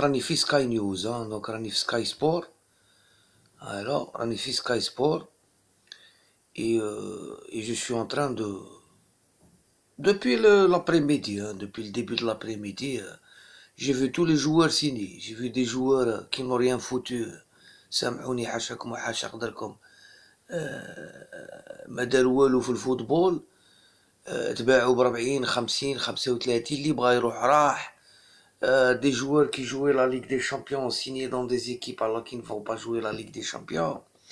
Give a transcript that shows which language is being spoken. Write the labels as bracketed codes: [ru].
[ar] راني في Sky News, donc راني في Sky Sport. Alors, راني في Sky Sport. [fr] Et je suis en train depuis l'après-midi, depuis le début de l'après-midi, j'ai vu tous les joueurs signés. J'ai vu des joueurs qui n'ont rien foutu. [ar] سامحوني حاشاكم وحاشا قدركم ما داروا والو في الفوتبول. تباعوا ب40 50 35 اللي بغا يروح راح. [fr] Des joueurs qui jouaient la Ligue des Champions signés dans des équipes alors qu'ils ne vont pas jouer la Ligue des Champions.